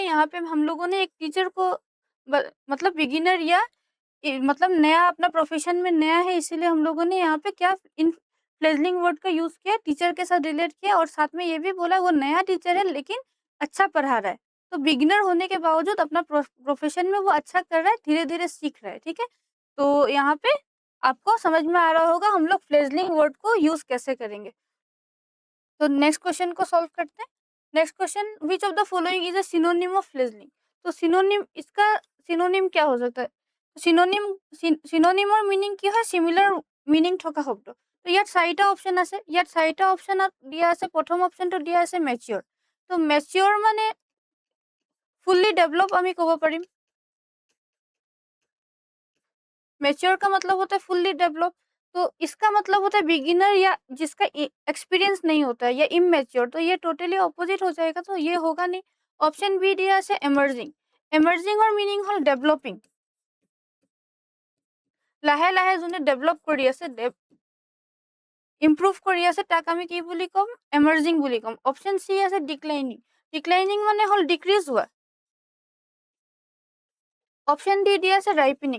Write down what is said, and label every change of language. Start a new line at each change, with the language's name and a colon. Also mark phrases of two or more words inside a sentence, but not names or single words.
Hindi: यहाँ पे हम लोगों ने एक टीचर को मतलब बिगिनर या मतलब नया, अपना प्रोफेशन में नया है, इसीलिए हम लोगों ने यहाँ पे क्या इन
English: fledgling word
Hindi: का यूज किया, टीचर के साथ रिलेट किया और साथ में ये भी बोला वो नया टीचर है लेकिन अच्छा पढ़ा रहा है। तो बिगिनर होने के बावजूद अपना प्रोफेशन में वो अच्छा कर रहा है, धीरे धीरे सीख रहा है। ठीक है, तो यहाँ पे आपको समझ में आ रहा होगा हम लोग
English: fledgling word
Hindi: को यूज कैसे करेंगे। तो
English: next question
Hindi: को सॉल्व करते हैं।
English: next question, which of the following is a synonym of fledgling?
Hindi: तो सिनोनिम, इसका सिनोनिम क्या हो सकता है?
Assamese: সিনোনিম সিনোনিমৰ মিনিং কি হয়?
English: similar meaning
Assamese: থকা শব্দ। তো ইয়াত 4টা অপশন আছে। ইয়াত 4টা অপশনত দিয়া আছে। প্ৰথম অপশনটো দিয়া আছে মেচিয়ৰ। তো মেচিয়ৰ মানে
English: fully develop
Assamese: আমি ক'ব পাৰিম।
Hindi: मैच्योर का मतलब होता है
English: fully develop.
Hindi: तो इसका मतलब होता है बिगिनर या जिसका एक्सपीरियंस नहीं होता है, या इमेच्योर। तो ये
English: totally opposite
Hindi: हो जाएगा, तो ये होगा नहीं।
English: option B
Hindi: दिया है एमर्जिंग।
Assamese: एमर्जिंग और মিনিং হল ডেভেলপিং। লাহে লাহে যোনে ডেভেলপ কৰি আছে, ইমপ্ৰুভ কৰি আছে, তাক আমি কি বুলি ক'ম? এমাৰ্জিং বুলি ক'ম।
English: option C
Assamese: আছে ডিক্লাইনিং। ডিক্লাইনিং মানে হ'ল ডিক্ৰিজ হোৱা।
English: option D
Assamese: দিয়া আছে ৰাইপেনিং।